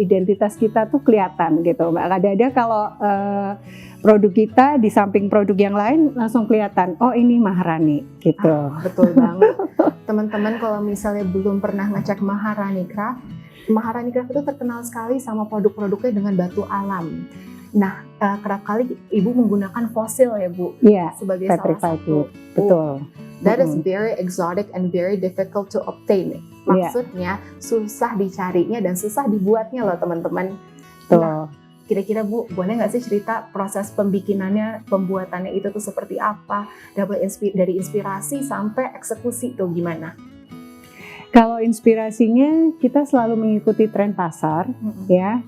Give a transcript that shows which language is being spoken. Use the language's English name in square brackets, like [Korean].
[Indonesian] Identitas kita tuh kelihatan gitu Mbak. Kadang-kadang kalau produk kita di samping produk yang lain langsung kelihatan, oh ini Maharani gitu. Betul banget. Teman-teman kalau misalnya belum pernah ngecek Maharani Craft itu terkenal sekali sama produk-produknya dengan batu alam. Nah, kerap kali Ibu menggunakan fosil ya Bu, sebagai [English] petrified [Indonesian] salah satu. [English] wood. [Indonesian] Betul. [English] That is very exotic and very difficult to obtain. [Indonesian] Maksudnya susah dicarinya dan susah dibuatnya loh teman-teman. Nah, kira-kira Bu, boleh nggak sih cerita proses pembikinannya, pembuatannya itu tuh seperti apa? Dapat dari inspirasi sampai eksekusi tuh gimana? Kalau inspirasinya kita selalu mengikuti tren pasar, ya.